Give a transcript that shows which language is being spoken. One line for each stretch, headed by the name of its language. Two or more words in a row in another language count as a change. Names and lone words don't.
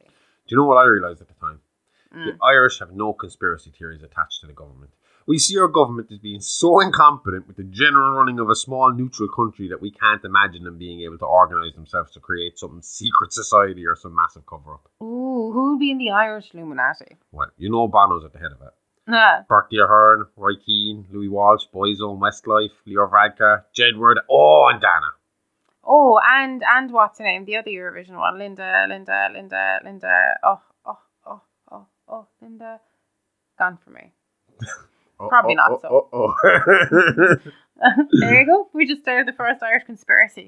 English: Do you know what I realised at the time? The Irish have no conspiracy theories attached to the government. We see our government as being so incompetent with the general running of a small neutral country that we can't imagine them being able to organise themselves to create some secret society or some massive cover-up. Ooh, who would be in the Irish Illuminati? Well, you know Bono's at the head of it. Bertie Ahern, Roy Keane, Louis Walsh, Boyzone, Westlife, Leo Varadkar, Jedward, and Dana. Oh, and what's her name? The other Eurovision one, Linda. Linda. Gone for me. Probably not so. There you go. We just started the first Irish conspiracy.